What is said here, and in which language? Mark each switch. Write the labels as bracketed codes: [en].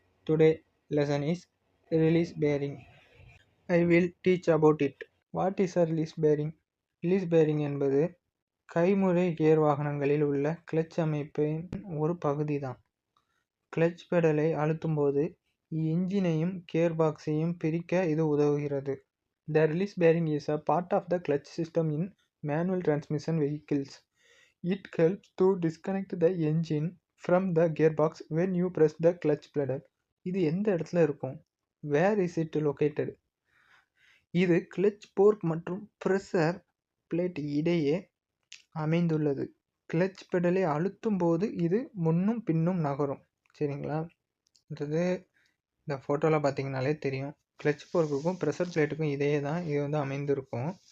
[en] Today lesson is release bearing. I will teach about it. What is a release bearing? [ta] Release bearing என்பது கைமுறை gear வாகனங்களில் உள்ள clutch அமைப்பின் ஒரு பகுதி தான். கிளட்ச் பெடலை அழுத்தும் போது இன்ஜினையும் கியர் பாக்ஸையும் பிரிக்க இது உதவுகிறது. [en] The release bearing is a part of the clutch system in manual transmission vehicles. It helps to disconnect the engine from the gearbox when you press the clutch pedal. [ta] இது எந்த இடத்துல இருக்கும்? [en] Where is it located? [ta] இது clutch போர்க் மற்றும் pressure plate இடையே அமைந்துள்ளது. Clutch பெடலை அழுத்தும் போது இது முன்னும் பின்னும் நகரும். சரிங்களா? இந்த ஃபோட்டோவில் பார்த்தீங்கனாலே தெரியும். கிளட்ச் போர்க்குக்கும் ப்ரெஷர் பிளேட்டுக்கும் இடையே தான் இது அமைந்திருக்கும்.